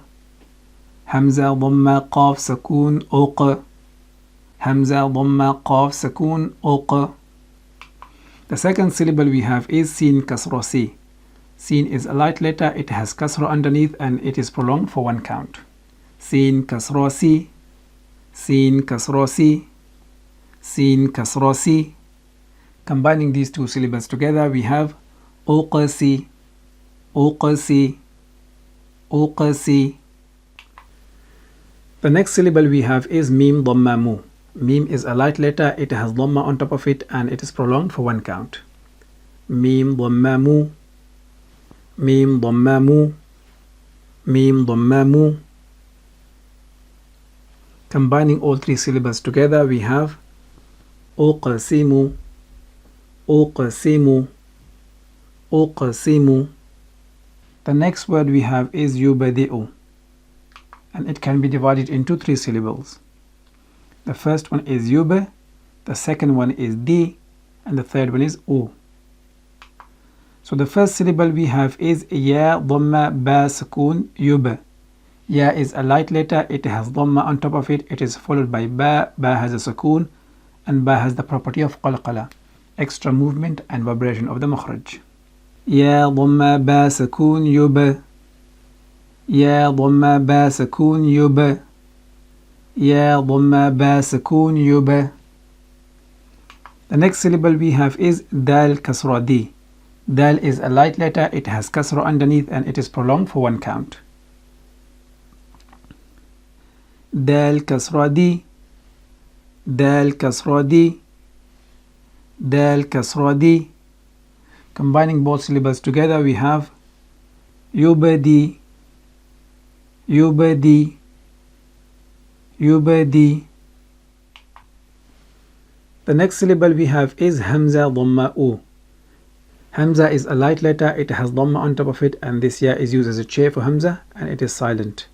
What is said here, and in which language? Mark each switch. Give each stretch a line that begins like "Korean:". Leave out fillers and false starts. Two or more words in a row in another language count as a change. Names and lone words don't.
Arabic: همزة ضمة قاف سكون أُقْ. همزة ضمة قاف سكون أُقْ.
English: The second syllable we have is
Arabic: سين كسرة سِ.
English: Sin is a light letter, it has kasra underneath and it is prolonged for 1 count.
Arabic: سين كسرة سِ سين كسرة سِ. سين كسرة سِ.
English: Combining these 2 syllables together we have uqasi.
Arabic: أُقْسِ أُقْسِ.
English: The next syllable we have is
Arabic: ميم ضمة مُ.
English: Mim is a light letter, it has dhamma on top of it and it is prolonged for 1 count.
Arabic: ميم ضمة مُ ميم ضمة مُ. ميم ضمة مُ.
English: Combining all 3 syllables together we have uqsimu.
Arabic: أُقْسِمُ أُقْسِمُ.
English: The next word we have is yubadi'u, and it can be divided into 3 syllables. The first one is yub, the second one is di, and the third one is u. So the first syllable we have is
Arabic: ياء ضمة باء سكون يُبْ.
English: Ya is a light letter, it has dhamma on top of it, it is followed by ba. Ba has a sukoon, and ba has the property of qalqala, extra movement and vibration of the makhraj.
Arabic: ياء ضمة باء سكون يُبْ. ياء ضمة باء سكون يُبْ. ياء ضمة باء سكون يُبْ.
English: The next syllable we have is
Arabic: دال كسرة دِ.
English: Dal is a light letter, it has kasra underneath and it is prolonged for 1 count.
Arabic: دال كسرة دِ. دال كسرة دِ دال كسرة دِ.
English: Combining both syllables together we have yubadi.
Arabic: يُبْدِ يُبْدِ.
English: The next syllable we have is
Arabic: همزة ضمة ءُ.
English: Hamza is a light letter, it has dhamma on top of it and this ya is used as a chair for hamza and it is silent.